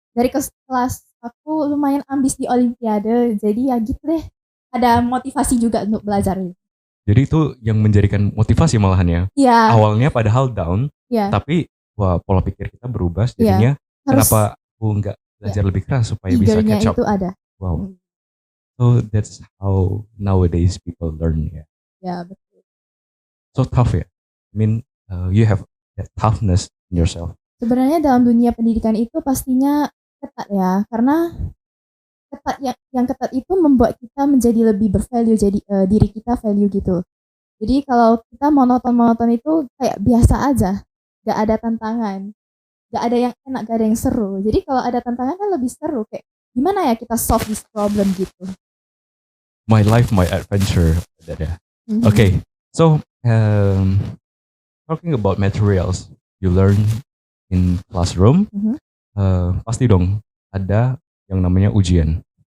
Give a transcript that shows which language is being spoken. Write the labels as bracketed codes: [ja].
[id] Dari kelas aku lumayan ambis di Olimpiade, jadi ya gitu deh. Ada motivasi juga untuk belajar. Jadi itu yang menjadikan motivasi malahan ya. [en] Yeah. [id] Awalnya padahal down, tapi pola pikir kita berubah. Jadinya kenapa aku nggak belajar lebih keras supaya bisa catch up. Itu ada. [en] Wow. So that's how nowadays people learn ya. [id] Ya betul. [en] So tough ya. I mean, you have that toughness in yourself. [id] Sebenarnya dalam dunia pendidikan itu pastinya ketat ya, karena ketat yang ketat itu membuat kita menjadi lebih bervalue, jadi diri kita value gitu. Jadi kalau kita monoton itu kayak biasa aja, gak ada tantangan, gak ada yang enak, gak ada yang seru. Jadi kalau ada tantangan kan lebih seru, kayak gimana ya kita [en] solve this problem [id] gitu. [en] My life, my adventure. Okay, so um, talking about materials you learn in classroom, Mhm. [id] Pasti dong ada yang namanya ujian.